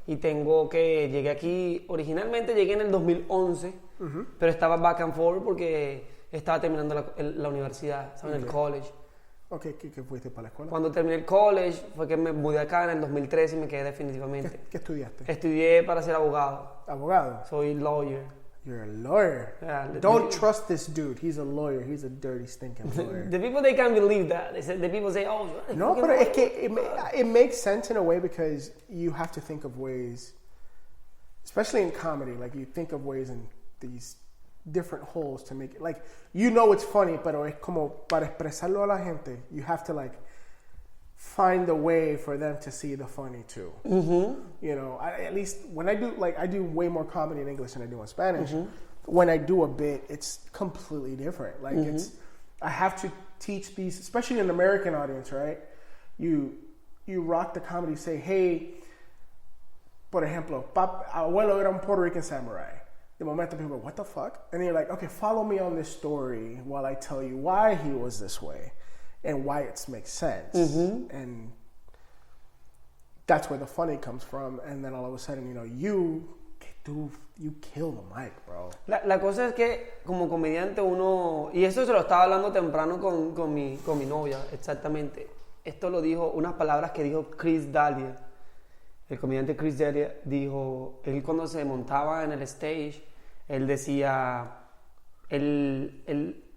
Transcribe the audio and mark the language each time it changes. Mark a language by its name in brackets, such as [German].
[Spanish] Y llegué aquí, originalmente llegué en el 2011, pero estaba [English] back and forth [Spanish] porque estaba terminando la universidad, estaba en el college. Ok, ¿qué fuiste para la escuela? Cuando terminé el college fue que me mudé acá en el 2013 y me quedé definitivamente. ¿Qué estudiaste? Estudié para ser abogado. ¿Abogado? Soy lawyer. [English] You're a lawyer. Yeah, Don't trust this dude. He's a lawyer. He's a dirty, stinking lawyer. The people, they can't believe that. The people say, oh, you're [Spanish] no, pero es que [English] it makes sense in a way because you have to think of ways, especially in comedy, like you think of ways in these different holes to make it, like, you know it's funny, [Spanish] pero es como para expresarlo a la gente, [English] you have to, like, find a way for them to see the funny too. You know, at least when I do way more comedy in English than I do in Spanish. When I do a bit, it's completely different. Like, I have to teach these, especially in an American audience, right? You rock the comedy, say, hey, [Spanish] por ejemplo, abuelo era un [English] Puerto Rican samurai. The moment people go, what the fuck? And then you're like, okay, follow me on this story while I tell you why he was this way and why it makes sense. And that's where the funny comes from. And then all of a sudden, you know, you kill the mic, bro. [Spanish] La cosa es que como comediante uno, y eso se lo estaba hablando temprano con mi novia, exactamente. Esto lo dijo, unas palabras que dijo Chris D'Elia. El comediante Chris D'Elia dijo, él cuando se montaba en el stage, él decía, él